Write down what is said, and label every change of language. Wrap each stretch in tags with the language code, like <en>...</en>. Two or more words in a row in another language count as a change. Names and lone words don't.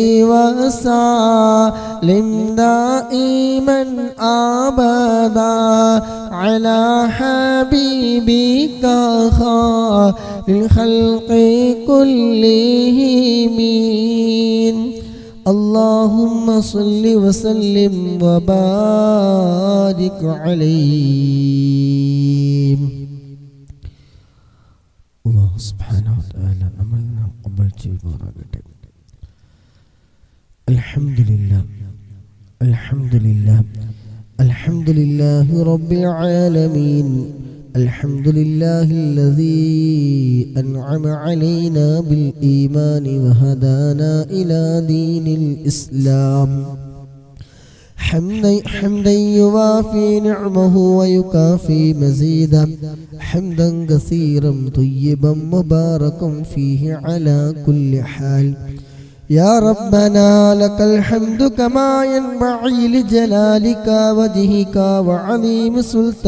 <ar>وسلم دائما أبدا على حبيبك خير الخلق كلهم اللهم صل وسلم وبارك عليه. الله سبحانه وتعالى</ar> <ml>നമ്മളെ ഖബൂൽ ചെയ്യുമാറാകട്ടെ.</ml> <ar>الحمد لله الحمد لله الحمد لله رب العالمين الحمد لله الذي أنعم علينا بالإيمان وهدانا إلى دين الإسلام حمدا يوافي نعمه ويكافي مزيدا حمدا كثيرا طيبا مباركا فيه على كل حال يا ربنا لك الحمد كما ينبغي لجلالك وجهك وعظيم</ar>